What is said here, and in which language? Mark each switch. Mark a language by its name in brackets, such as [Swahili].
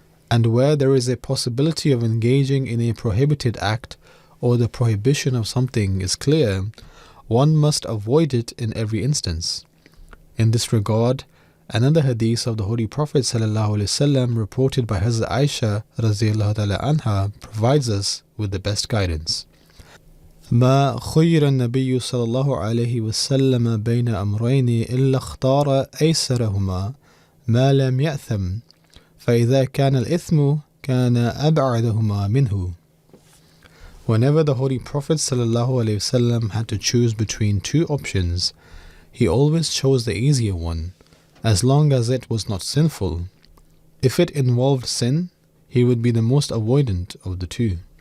[English] And where there is a possibility of engaging in a prohibited act, or the prohibition of something is clear, one must avoid it in every instance. In this regard, another hadith of the Holy Prophet ﷺ reported by Hazrat Aisha radhiyallahu ta'ala anha provides us with the best guidance. [Arabic] ما خير النبي صلى الله عليه وسلم بين أمرين إلا اختار أيسرهما ما لم يأثم فإذا كان الإثم كان أبعدهما منه. [English] Whenever the Holy Prophet ﷺ had to choose between two options, he always chose the easier one, as long as it was not sinful. If it involved sin, he would be the most avoidant of the two.